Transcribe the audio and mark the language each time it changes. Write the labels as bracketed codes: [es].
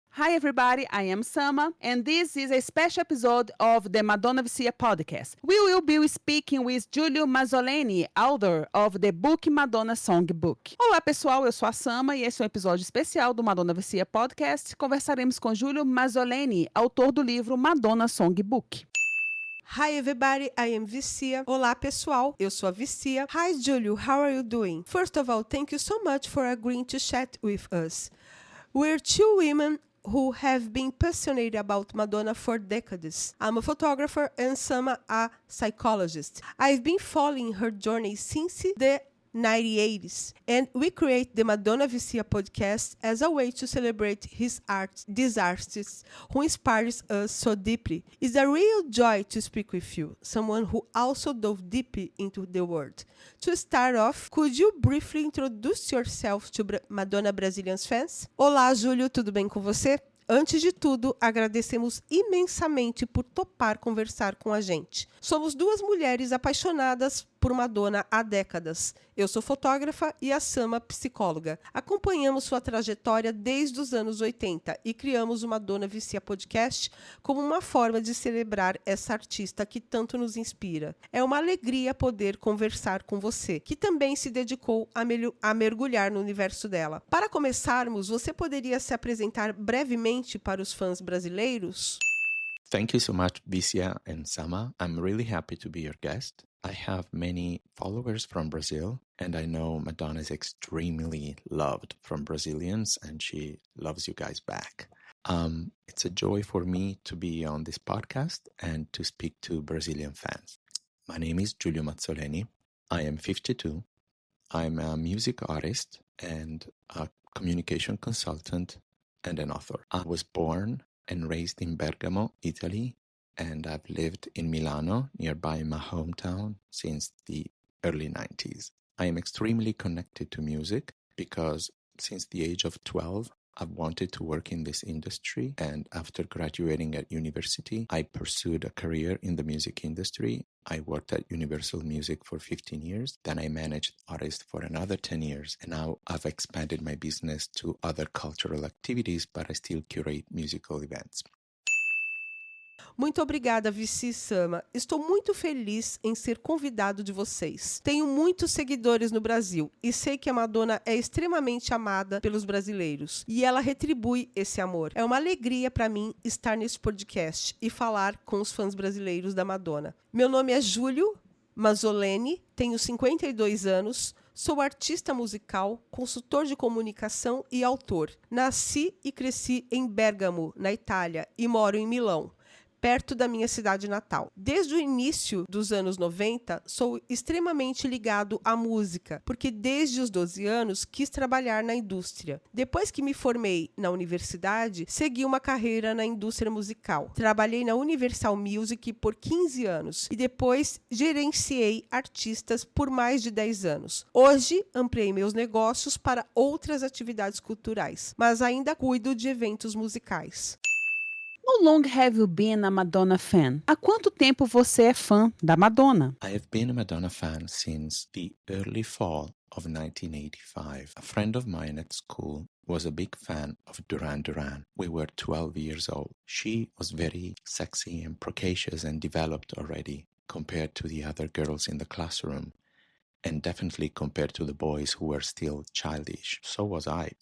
[en] Hi everybody, I am Sama, and this is a special episode of the Madonna Vicia podcast. We will be speaking with Giulio Mazzoleni, author of the book Madonna Songbook. [pt] Olá pessoal, eu sou a Sama e esse é um episódio especial do Madonna Vicia podcast. Conversaremos com Giulio Mazzoleni, autor do livro Madonna Songbook. [en] Hi everybody, I am Vicia. [pt] Olá pessoal, eu sou a Vicia. [en] Hi Giulio, how are you doing? First of all, thank you so much for agreeing to chat with us. We're two women who have been passionate about Madonna for decades. I'm a photographer and Sama a psychologist. I've been following her journey since the 1980s, and we create the Madonna Vicia podcast as a way to celebrate this artist who inspires us so deeply. It's a real joy to speak with you, someone who also dove deep into the world. To start off, could you briefly introduce yourself to Madonna Brazilians fans? [pt] Olá, Giulio, tudo bem com você? Antes de tudo, agradecemos imensamente por topar conversar com a gente. Somos duas mulheres apaixonadas por Madonna há décadas. Eu sou fotógrafa e a Sama, psicóloga. Acompanhamos sua trajetória desde os anos 80 e criamos o Madonna Vicia Podcast como uma forma de celebrar essa artista que tanto nos inspira. É uma alegria poder conversar com você, que também se dedicou a mergulhar no universo dela. Para começarmos, você poderia se apresentar brevemente para os fãs brasileiros? [en] Thank you so much, Vicia and Sama. I'm really happy to be your guest. I have many followers from Brazil, and I know Madonna is extremely loved from Brazilians, and she loves you guys back. It's a joy for me to be on this podcast and to speak to Brazilian fans. My name is Giulio Mazzoleni. I am 52. I'm a music artist and a communication consultant and an author. I was born and raised in Bergamo, Italy, and I've lived in Milano, nearby my hometown, since the early 90s. I am extremely connected to music because since the age of 12, I've wanted to work in this industry, and after graduating at university, I pursued a career in the music industry. I worked at Universal Music for 15 years, then I managed artists for another 10 years, and now I've expanded my business to other cultural activities, but I still curate musical events. [pt] Muito obrigada, Vici e Sama. Estou muito feliz em ser convidado de vocês. Tenho muitos seguidores no Brasil e sei que a Madonna é extremamente amada pelos brasileiros e ela retribui esse amor. É uma alegria para mim estar nesse podcast e falar com os fãs brasileiros da Madonna. Meu nome é Giulio Mazzoleni, tenho 52 anos, sou artista musical, consultor de comunicação e autor. Nasci e cresci em Bergamo, na Itália, e moro em Milão, perto da minha cidade natal. Desde o início dos anos 90, sou extremamente ligado à música, porque desde os 12 anos quis trabalhar na indústria. Depois que me formei na universidade, segui uma carreira na indústria musical. Trabalhei na Universal Music por 15 anos e depois gerenciei artistas por mais de 10 anos. Hoje, ampliei meus negócios para outras atividades culturais, mas ainda cuido de eventos musicais. [en] How long have you been a Madonna fan? [pt] Há quanto tempo você é fã da Madonna? [en] I have been a Madonna fan since the early fall of 1985. A friend of mine at school was a big fan of Duran Duran. We were 12 years old. She was very sexy and precocious and developed already compared to the other girls in the classroom, and definitely compared to the boys who were still childish. So was I.